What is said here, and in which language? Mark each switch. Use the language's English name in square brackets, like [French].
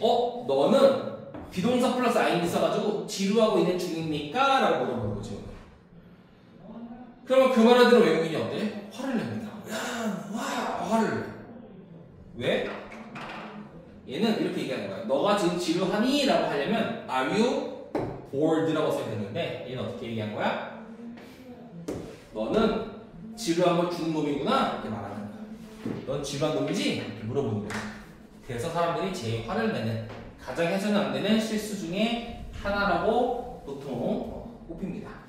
[Korean] 너는 비동사 플러스 ing 써가지고 지루하고 있는 중입니까? 라고 물어보는 거지. 그러면 그 말을 들어 외국인이 어때? 화를 냅니다. 화를 내. 왜? 얘는 이렇게 얘기하는 거야. 너가 지금 지루하니? 라고 하려면 [English] Are you bored? [Korean] 라고 써야 되는데 얘는 어떻게 얘기한 거야? 너는 지루한 걸 주는 놈이구나? 이렇게 말하는 거야. 넌 지루한 놈이지? 이렇게 물어보는 거야. 그래서 사람들이 제일 화를 내는 가장 해서는 안 되는 실수 중에 하나라고 보통 꼽힙니다.